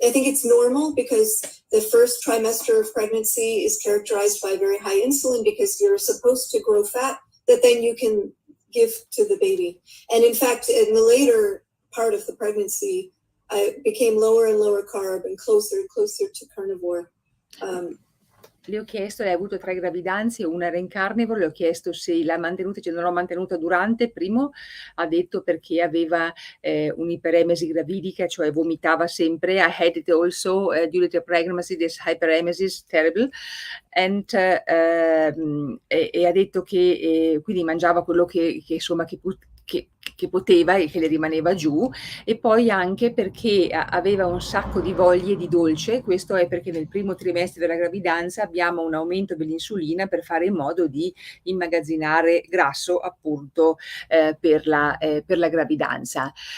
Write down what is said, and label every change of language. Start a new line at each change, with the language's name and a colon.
English: I think it's normal because the first trimester of pregnancy is characterized by very high insulin because you're supposed to grow fat that then you can give to the baby. And in fact, in the later part of the pregnancy, I became lower and lower carb and closer to carnivore.
Italian: Le ho chiesto, lei ha avuto 3 gravidanze, una era in Carnivore, le ho chiesto se l'ha mantenuta, cioè non l'ho mantenuta durante, primo ha detto perché aveva un'iperemesi gravidica, cioè vomitava sempre.
English: I had it also during the pregnancy, this hyperemesis, terrible.
Italian: And, e ha detto che quindi mangiava quello che insomma che poteva e che le rimaneva giù, e poi anche perché aveva un sacco di voglie di dolce. Questo è perché nel primo trimestre della gravidanza abbiamo un aumento dell'insulina per fare in modo di immagazzinare grasso appunto per la gravidanza.